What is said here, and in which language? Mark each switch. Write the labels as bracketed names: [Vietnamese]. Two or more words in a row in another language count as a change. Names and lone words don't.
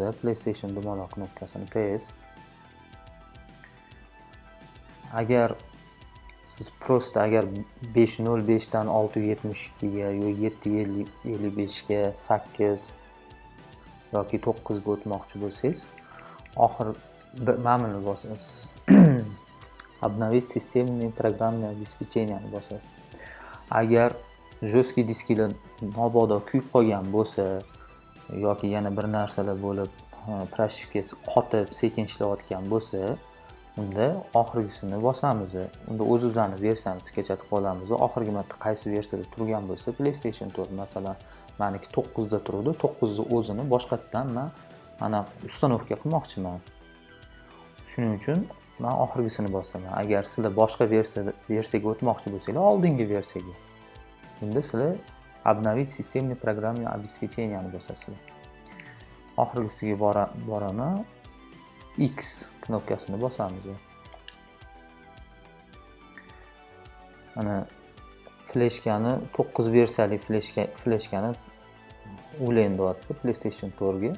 [Uzbek] PlayStation dumaloq knopkasini PS. Agar siz agar 5.05 dan 6.72 ga yoki 7.55 ga 8 yoki 9 ga o'tmoqchi bo'lsangiz, oxir mana buni bosasiz. [Russian] Обновить системный программное обеспечение bosasiz. [Uzbek] Agar jostkий disklar mabodo kuyib qolgan bo'lsa yoki yana bir narsalar bo'lib proshivkasi qotib sekin ishlayotgan bo'lsa, unda oxirgisini bosamiz. Unda o'z-o'zini versiyani sketchatib olamiz. Oxirgi marta qaysi versiyada turgan bo'lsa, PlayStation 4 masalan, meniki 9 da turdi. 9 ni o'zini boshqatdan men mana ustanovka qilmoqchiman. Shuning uchun men oxirgisini bosaman. Agar sizlar boshqa versiyaga o'tmoqchi bo'lsangiz, oldingi versiyaga. [Russian] Unda sizlar обновить системный программное обеспечение [Uzbek] ni bosasizlar. Oxirgisiga boraman. X knopkasini bosamiz. Ana fleshkani 9 versiyali fleshkani ulayim deyapti PlayStation 4 ga.